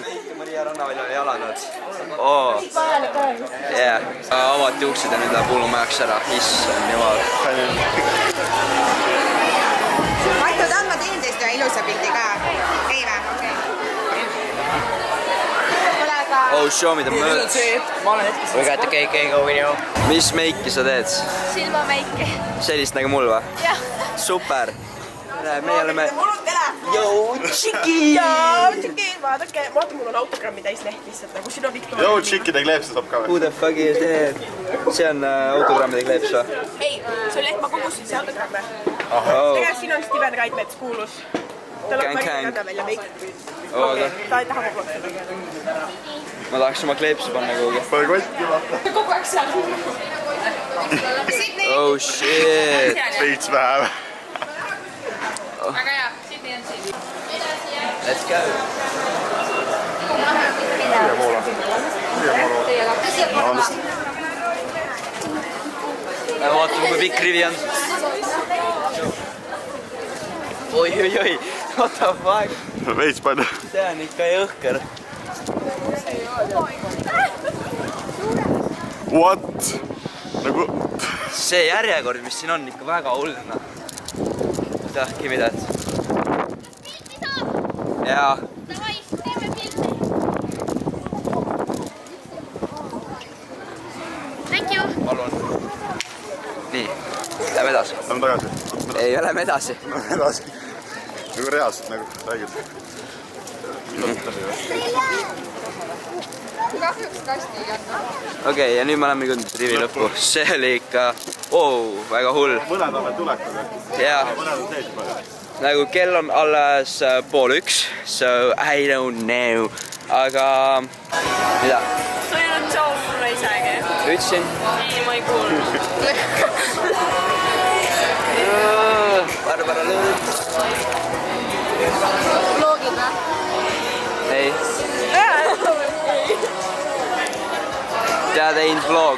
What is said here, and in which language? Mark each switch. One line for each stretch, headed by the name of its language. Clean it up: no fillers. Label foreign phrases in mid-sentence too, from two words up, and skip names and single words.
Estonian: Maria Rannavälja jalanud. Vajalik aeg. Jaa. Avati uksed ja nüüd läheb hullumajaks ära. Issand jumal. Matu, tahan ma teen teist ühe ilusa pildi ka? Ei või? Kuule, aga...
English: Oh, show me the merch. We got the KK going now.
Estonian: Mis meiki sa teed? Silmameiki. Sellist nagu mul või? Jah. Super. Meie oleme... Mul on telefon. Joo, tšiki! Jaa, tšiki, vaadake, mul on autogrammi täis leht lihtsalt, nagu siin on Victoria. Joo, tšikkide kleepse saab ka või?
English: Who the fuck is that?
Estonian: See on autogrammide kleeps või? Ei, see on leht, ma kogusin see autogramme. Oh. Tegelikult siin on Steven Raidmets kuulus. Tal on Gang, Maria gang. Rannamäel ja meik. Oh, aga Ta ei taha kogu aeg seda. ma tahaks oma kleepsi panna kuhugi. Pane kotti, vaata. Kogu aeg seal.
English: Oh shit!
Estonian: Veits vähe. Väga hea, Sydney on siin.
English: Let's go!
Estonian: Vaatame, kui pikk rivi on. Oi,
English: what the fuck?
Estonian: Veits palju. See on ikka jõhker. What? Nagu... See järjekord, mis siin on, ikka väga hull. Oota,
English: give me that. Jaa. Thank you.
Estonian: Palun. Nii, lähme edasi. Lähme tagasi. Ei, lähme edasi. Lähme edasi. Nagu reaalselt, nagu räägid. Kahjuks kasti ei anna. Okei, ja nüüd me oleme jõudnud rivi lõppu. See oli ikka väga hull. Mõned on veel tulekul. Jaa. Mõned on sees palju. Nagu kell on alles 12:30,
English: so I don't know.
Estonian: Aga mida? sa ei ole tšau mulle isegi. Ütlesin? Ei, ma ei kuulnud. Barbara Lõõt. Vlogid või? Ei. Tead Ein vlog.